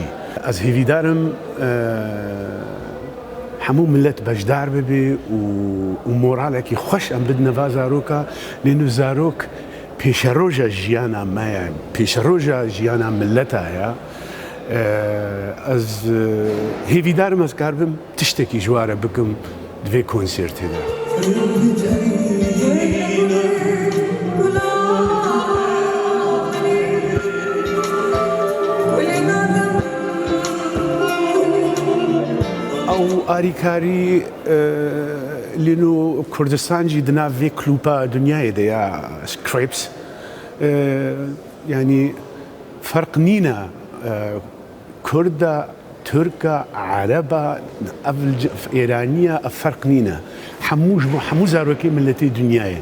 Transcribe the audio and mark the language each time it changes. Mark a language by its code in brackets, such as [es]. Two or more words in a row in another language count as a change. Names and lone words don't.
[ku] Ez hêvîdarim hemû millet bejdar bibe û moralekî xweş em bidine va zaroka lênû zarok pêşeroja jiyana me ye, pêşeroja jiyana milleta ye. Ez hêvîdarim ez karibim tiştekî ji ware bikim di vê konsertê de. ئەو ئاریکاری لێنۆ کوردستان جی di nav vê klûpa dunyayê de ya Scripps yanî ferq nîne Kurd e, Türk e, Arab e, Îraniye ev ferq nîne. Hemû ji bo hemû zarokê milletê dunyayê.